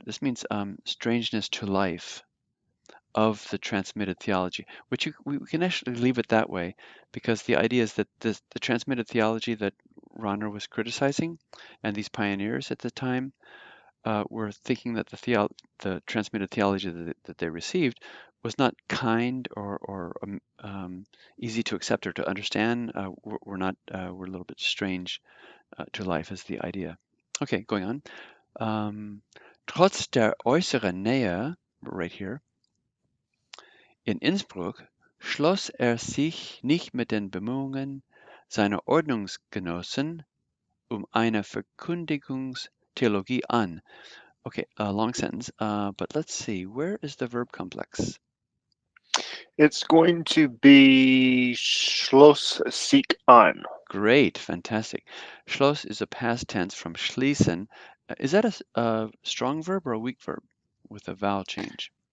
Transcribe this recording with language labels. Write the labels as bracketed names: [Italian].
[English] This means strangeness to life of the transmitted theology, which we can actually leave it that way, because the idea is that the transmitted theology that Rahner was criticizing, and these pioneers at the time were thinking that the transmitted theology that they received was not kind or easy to accept or to understand. We're a little bit strange to life is the idea. Okay, going on. [German] Trotz der äußeren Nähe, [English] right here, [German] in Innsbruck schloss sich nicht mit den Bemühungen seiner Ordnungsgenossen eine Verkündigungstheologie an. [English] Okay, a long sentence, but let's see, where is the verb complex? It's going to be [German] schloss sich an. [English] Great, fantastic. Schloss is a past tense from schließen. Is that a strong verb or a weak verb with a vowel change?